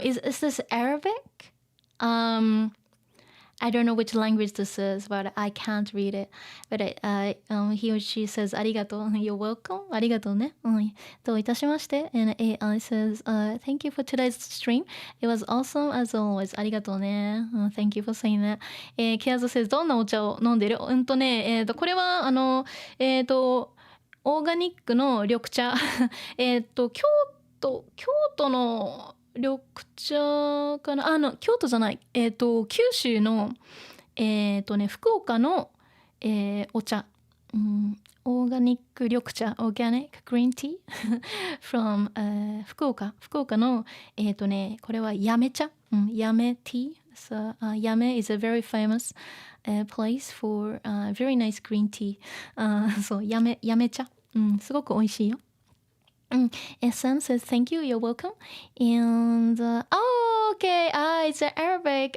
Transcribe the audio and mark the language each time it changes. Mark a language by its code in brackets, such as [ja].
[en] Is this Arabic? I don't know which language this is, but I can't read it. But he or she says, [ja] ありがとう. [en] You're welcome. [ja] ありがとうね.どういたしまして. [en] And it says, thank you for today's stream. It was awesome as always. [ja] ありがとうね. [en] Thank you for saying that. [ja] ケアズ [en] says, [ja] どんなお茶を飲んでる? これは、オーガニックの緑茶。京都の緑茶かな、京都じゃない、九州の福岡の、お茶、オーガニック緑茶、オーガニックグリーンティー [en] from、 [ja] 福岡のこれはやめ茶、やめティー。 [en] So, やめ is a very famous place for very nice green tea. [ja] そう、やめ茶、すごく美味しいよ。 [en] And Sam says, thank you, you're welcome. And, okay, it's Arabic.